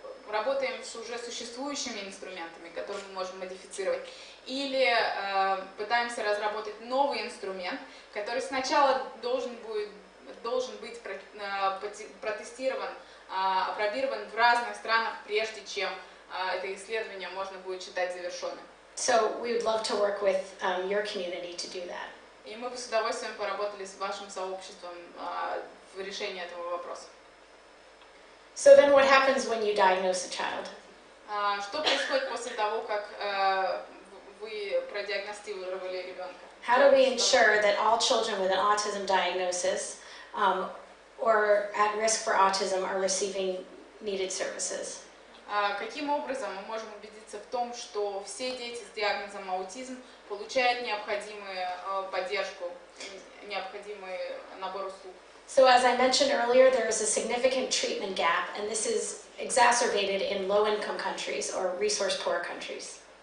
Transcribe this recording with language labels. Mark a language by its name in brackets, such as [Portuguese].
[Russian] работаем с уже существующими инструментами, которые мы можем модифицировать, или пытаемся разработать новый инструмент, который сначала должен быть протестирован, опробирован в разных странах, прежде чем это исследование можно будет считать завершенным. [English] So we would love to work with your community to do that. [Russian] И мы бы с удовольствием поработали с вашим сообществом в решении этого вопроса. [English] So then what happens when you diagnose a child? [Russian] Что происходит после того, как вы продиагностировали ребенка? [English] How do we ensure that all children with an autism diagnosis or at risk for autism are receiving needed services? [Russian] Каким образом мы можем убедиться в том, что все дети с диагнозом аутизм получают необходимую поддержку, необходимый набор услуг? [English] So as I mentioned earlier, there is a significant treatment gap, and this is exacerbated in low-income countries or resource-poor countries.